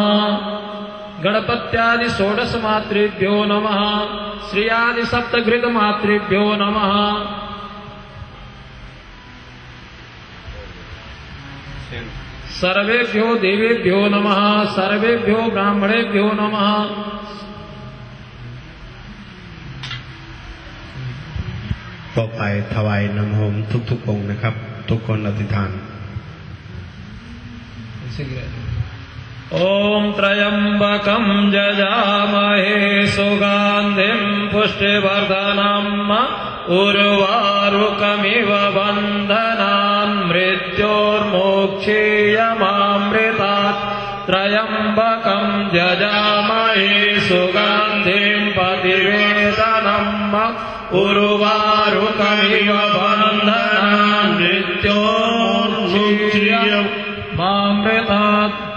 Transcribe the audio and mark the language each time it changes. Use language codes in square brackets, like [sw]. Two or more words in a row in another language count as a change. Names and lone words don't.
[sa] गणपत्यादि षोडशमातृभ्यो नमः। श्रियादि सप्तघृतमातृभ्यो नमः। सर्वेभ्यो देवेभ्यो नमः। सर्वेभ्यो ब्राह्मणेभ्यो नमः। [th] ต่อไปถวายน้ำหอมทุกๆองค์นะครับทุกคนอธิษฐาน [sa] ओम त्रयंबकं जजामहे सुगंधिं पुष्टिवर्धनम् उर्वारुकमिव बन्धनान् मृत्योर्मोक्षीयमामृतात् त्रयंबकं जजामहे सुगंधिं पतिवेदनम् उर्वारुकमिव बन्धनान् मृत्योर्मोक्षीयमामृतात्।